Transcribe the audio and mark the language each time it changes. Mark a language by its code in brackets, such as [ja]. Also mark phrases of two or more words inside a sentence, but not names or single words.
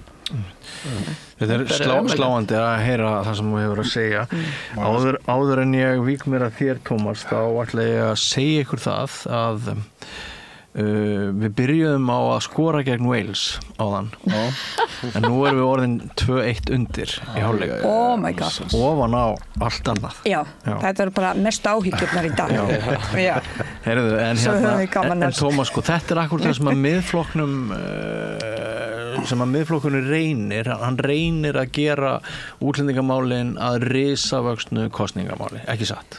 [is] Þetta er sláandi að heyra það sem þú hefur að segja. Áður en ég vík mér að þér, Tómas, þá ætla ég að segja ykkur það að við byrjuðum á að skora gegn Wales áðan en nú erum við orðin 2-1 undir í hálfleik. [en] Oh my god. [is] Ofan á allt annað. Já. Þetta er bara mest áhyggjurnar í dag. Heyrðu, en Tómas, sko, þetta er akkurat það sem að miðflokkurinn reynir, hann reynir að gera útlendingamálin að risavöxnu kosningamáli, ekki satt?